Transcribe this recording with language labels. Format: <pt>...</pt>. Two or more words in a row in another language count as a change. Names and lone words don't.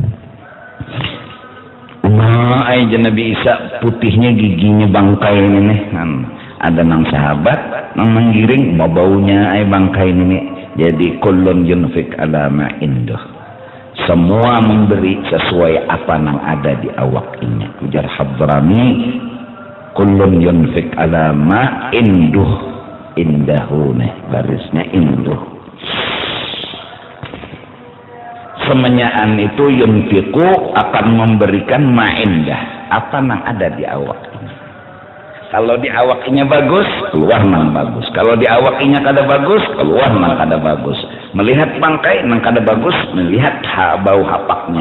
<bjn>Aja Nabi Isa putihnya giginya bangkai ini nih. Ada nang sahabat, nang menggiring baunya ay bangkai ini. Jadi</bjn> <ar>kullun yunfik ala ma indah.</ar> <bjn>Semua memberi sesuai apa yang ada di awaknya.</bjn> <ar>Ujar Hadrami, kullun yunfik ala ma induh.</ar> <bjn>Indahu nih barisnya induh. Semenyaan itu yunfiku akan memberikan</bjn> <ar>ma indah.</ar> <bjn>Apa yang ada di awaknya. Kalau di awaknya bagus, keluar nang bagus. Kalau di awaknya kada bagus, keluar nang kada bagus. Melihat bangkai nang kada bagus, melihat bau hapaknya.</bjn>